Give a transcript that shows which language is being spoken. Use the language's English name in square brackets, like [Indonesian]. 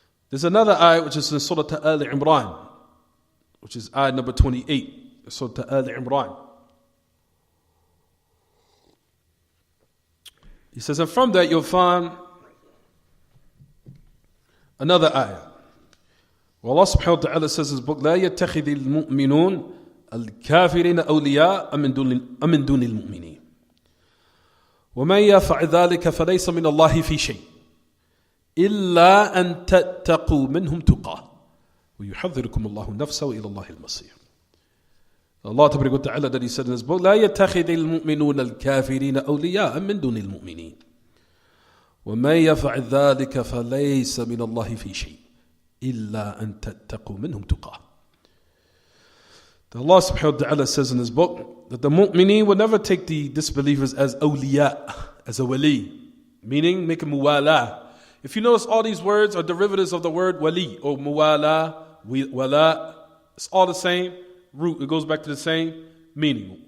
[English] There's another ayat which is in Surah Al-Imran, which is ayat number 28, Surah Al-Imran. He says, and from that you'll find another ayah. Well, Allah subhanahu wa ta'ala says in His book, [Arabic] لا يتخذ المؤمنون الكافرين أولياء من دون المؤمنين ومن يفعل ذلك فليس من الله في شيء إلا أن تتقوا منهم تقاه ويحذركم الله نفسه وإلى الله المصير. [English] Allah Tabaraka wa Ta'ala that He said in His book, [Arabic] لا يتخذ المؤمنون الكافرين أولياء من دون المؤمنين ومن يفعل ذلك فليس من الله في شيء إلا أن تتقوا منهم تقاه. [English] Allah subhanahu wa ta'ala says in His book that the mu'mineen will never take the disbelievers as awliya, as a wali, meaning make a muwala. If you notice, all these words are derivatives of the word wali or muwala, wala. It's all the same root. It goes back to the same meaning.